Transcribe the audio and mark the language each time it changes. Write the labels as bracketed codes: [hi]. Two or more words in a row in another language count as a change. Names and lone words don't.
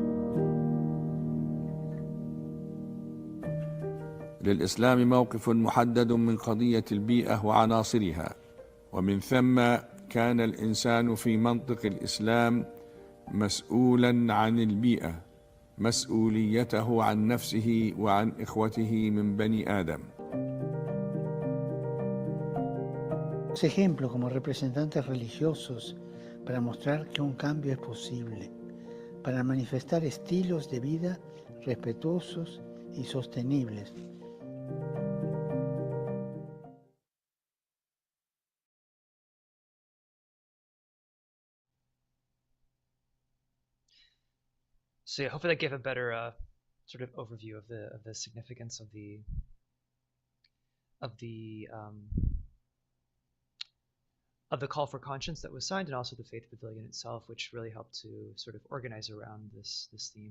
[ar] للإسلام موقف محدد من قضية البيئة وعناصرها، ومن ثم كان الإنسان في منطق الإسلام مسؤولا عن البيئة، مسؤوليته عن نفسه وعن إخوته من بني آدم. [es] Ejemplo como representantes religiosos para mostrar que un cambio es posible, para manifestar estilos de vida respetuosos y sostenibles. [en] So yeah, hopefully that gave a better sort of overview of the significance of the call for conscience that was signed, and also the faith pavilion itself, which really helped to sort of organize around this theme.